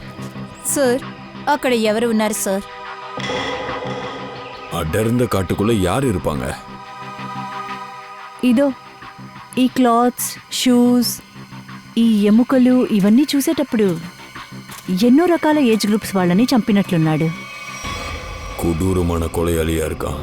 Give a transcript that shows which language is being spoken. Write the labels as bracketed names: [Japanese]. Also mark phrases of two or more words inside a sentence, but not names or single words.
[Telugu] సార్ అక్కడ ఎవరు ఉన్నారు సార్? [Tamil] அடர்ந்த காட்டுக்குள்ள யார் இருப்பாங்க? [Telugu] ఇదో ఈ క్లాత్స్, షూస్, ఈ ఎముకలు ఇవన్నీ చూసేటప్పుడు ఎన్నో రకాల [English] age groups [Telugu] వాళ్ళని చంపినట్లున్నాడు. [Tamil] கொடூரமான கொலையாளியா இருக்கான்.